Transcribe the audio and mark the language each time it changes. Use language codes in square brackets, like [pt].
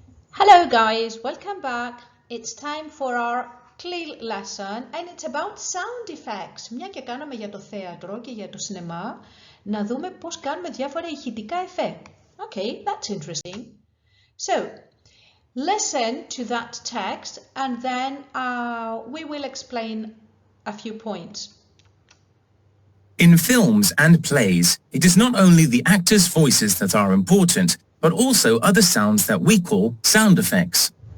[en] Hello guys, welcome back. It's time for our CLIL lesson and it's about sound effects. [el] Μια και κάναμε για το θέατρο και για το σινεμά, να δούμε πώς κάνουμε διάφορα ηχητικά εφέ. [en] Okay, that's interesting. So, listen to that text and then we will explain a few points. In films and plays, it is not only the actors' voices that are important, but also other sounds that we call sound effects.